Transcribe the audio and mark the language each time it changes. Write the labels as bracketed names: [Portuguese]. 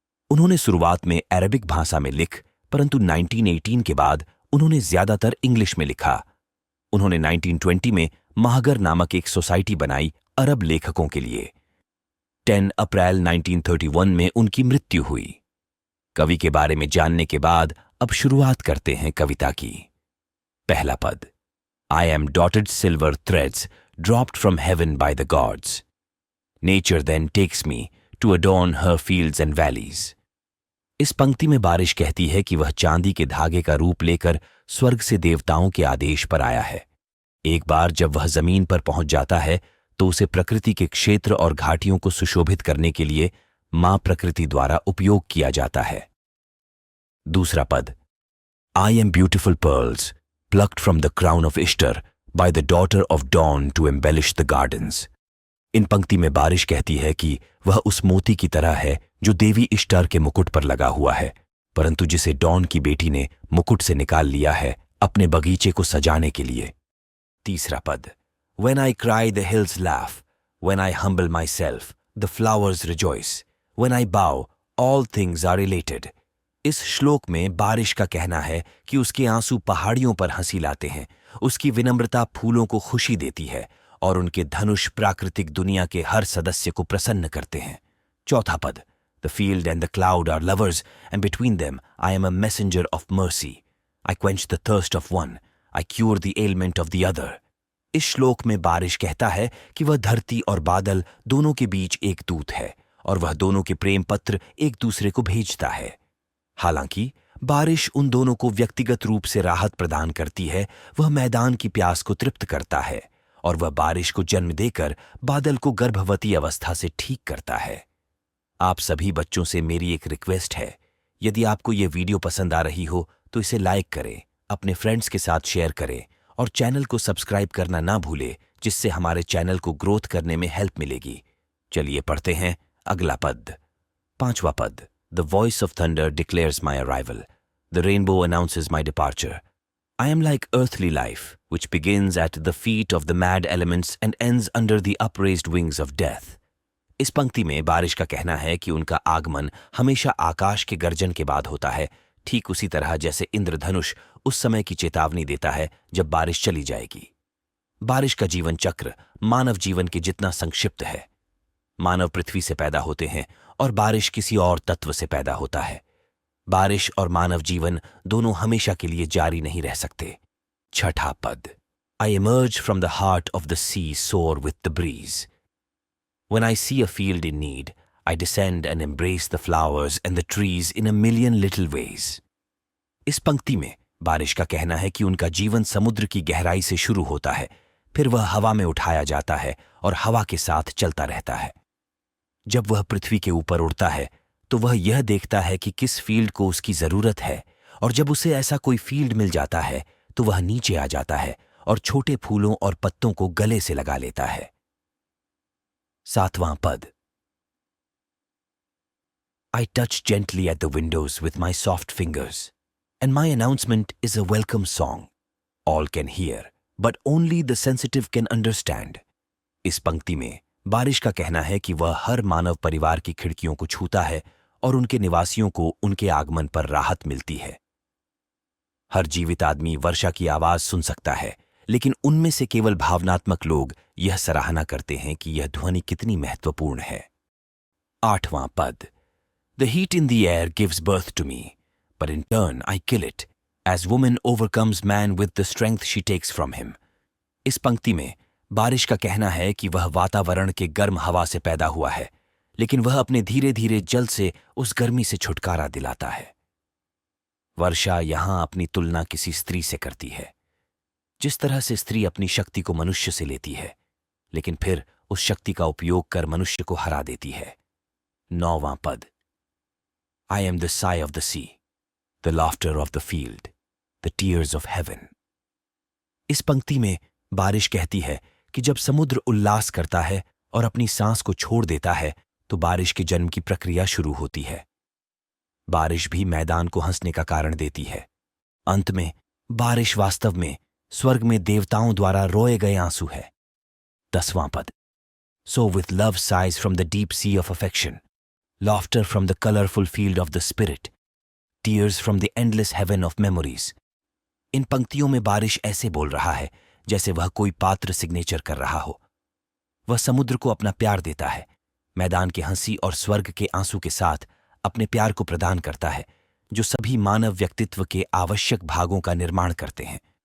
[Hindi] उन्होंने शुरुआत में अरबिक भाषा में परंतु 1918 के बाद उन्होंने ज्यादातर इंग्लिश में लिखा। उन्होंने 1920 में महागर नामक एक सोसाइटी बनाई अरब लेखकों के लिए। 10 अप्रैल 1931 में उनकी मृत्यु हुई। कवि के बारे में जानने के बाद अब शुरुआत करते हैं कविता की। पहला पद, [English] I am dotted silver threads dropped from heaven by the gods. Nature then takes me to adorn her fields and valleys. [Hindi] इस पंक्ति में बारिश कहती है कि वह चांदी के धागे का रूप लेकर स्वर्ग से देवताओं के आदेश पर आया है। एक बार जब वह जमीन पर पहुंच जाता है तो उसे प्रकृति के क्षेत्र और घाटियों को सुशोभित करने के लिए मां प्रकृति द्वारा उपयोग किया जाता है। दूसरा पद, [English] I am beautiful pearls plucked from the crown of Ishtar by the daughter of dawn to embellish the gardens. [Hindi] इन पंक्ति में बारिश कहती है कि वह उस मोती की तरह है जो देवी इश्तार के मुकुट पर लगा हुआ है, परंतु जिसे डॉन की बेटी ने मुकुट से निकाल लिया है अपने बगीचे को सजाने के लिए। तीसरा पद, [English] When I cry the hills laugh, when I humble myself, the flowers rejoice, when I bow, all things are elated. [Hindi] इस श्लोक में बारिश का कहना है कि उसके आंसू पहाड़ियों पर हंसी लाते हैं, उसकी विनम्रता फूलों को खुशी देती है और उनके धनुष प्राकृतिक दुनिया के हर सदस्य को प्रसन्न करते हैं। चौथा पद, [English] The field and the cloud are lovers, and between them I am a messenger of mercy. I quench the thirst of one, I cure the ailment of the other. [Hindi] इस श्लोक में बारिश कहता है कि वह धरती और बादल दोनों के बीच एक दूत है और वह दोनों के प्रेम पत्र एक दूसरे को भेजता है। हालांकि बारिश उन दोनों को व्यक्तिगत रूप से राहत प्रदान करती है, वह मैदान की प्यास को तृप्त करता है और वह बारिश को जन्म देकर बादल को गर्भवती अवस्था से ठीक करता है। आप सभी बच्चों से मेरी एक रिक्वेस्ट है, यदि आपको यह वीडियो पसंद आ रही हो तो इसे लाइक करें, अपने फ्रेंड्स के साथ शेयर करें और चैनल को सब्सक्राइब करना ना भूलें, जिससे हमारे चैनल को ग्रोथ करने में हेल्प मिलेगी। चलिए पढ़ते हैं अगला पद। पांचवा पद, [English] The voice of thunder declares my arrival. The rainbow announces my departure. I am like earthly life, which begins at the feet of the mad elements and ends under the upraised wings of death. [Hindi] इस पंक्ति में बारिश का कहना है कि उनका आगमन हमेशा आकाश के गर्जन के बाद होता है, ठीक उसी तरह जैसे इंद्रधनुष उस समय की चेतावनी देता है जब बारिश चली जाएगी। बारिश का जीवन चक्र मानव जीवन के जितना संक्षिप्त है। मानव पृथ्वी से पैदा होते हैं और बारिश किसी और तत्व से पैदा होता है। बारिश और मानव जीवन दोनों हमेशा के लिए जारी नहीं रह सकते। छठा पद, [English] I emerge from the heart of the sea, soar with the breeze. When I see a field in need, I descend and embrace the flowers and the trees in a million little ways. [Hindi] इस पंक्ति में बारिश का कहना है कि उनका जीवन समुद्र की गहराई से शुरू होता है, फिर वह हवा में उठाया जाता है और हवा के साथ चलता रहता है। जब वह पृथ्वी के ऊपर उड़ता है तो वह यह देखता है कि किस फील्ड को उसकी जरूरत है, और जब उसे ऐसा कोई फील्ड मिल जाता है तो वह नीचे आ जाता है और छोटे फूलों और पत्तों को गले से लगा लेता है। 7वां पद। [English] I touch gently at the windows with my soft fingers, and my announcement is a welcome song. All can hear, but only the sensitive can understand. [Hindi] इस पंक्ति में बारिश का कहना है कि वह हर मानव परिवार की खिड़कियों को छूता है और उनके निवासियों को उनके आगमन पर राहत मिलती है। हर जीवित आदमी वर्षा की आवाज सुन सकता है, लेकिन उनमें से केवल भावनात्मक लोग यह सराहना करते हैं कि यह ध्वनि कितनी महत्वपूर्ण है। 8वां पद। [English] The heat in the air gives birth to me, but in turn I kill it, as woman overcomes man with the strength she takes from him. [Hindi] इस पंक्ति में बारिश का कहना है कि वह वातावरण के गर्म हवा से पैदा हुआ है, लेकिन वह अपने धीरे धीरे जल से उस गर्मी से छुटकारा दिलाता है। वर्षा यहां अपनी तुलना किसी स्त्री से करती है। जिस तरह से स्त्री अपनी शक्ति को मनुष्य से लेती है, लेकिन फिर उस शक्ति का उपयोग कर मनुष्य को हरा देती है। 9वां पद। [English] I am the sigh of the sea, the laughter of the field, the tears of heaven. [Hindi] इस पंक्ति में बारिश कहती है कि जब समुद्र उल्लास करता है और अपनी सांस को छोड़ देता है तो बारिश के जन्म की प्रक्रिया शुरू होती है। बारिश भी मैदान को हंसने का कारण देती है। अंत में बारिश वास्तव में स्वर्ग में देवताओं द्वारा रोए गए आंसू है। 10वां पद। [English] So with love sighs from the deep sea of affection, laughter from the colorful field of the spirit, tears from the endless heaven of memories. [Hindi] इन पंक्तियों में बारिश ऐसे बोल रहा है जैसे वह कोई पात्र सिग्नेचर कर रहा हो। वह समुद्र को अपना प्यार देता है, मैदान की हंसी और स्वर्ग के आंसू के साथ अपने प्यार को प्रदान करता है, जो सभी मानव व्यक्तित्व के आवश्यक भागों का निर्माण करते हैं।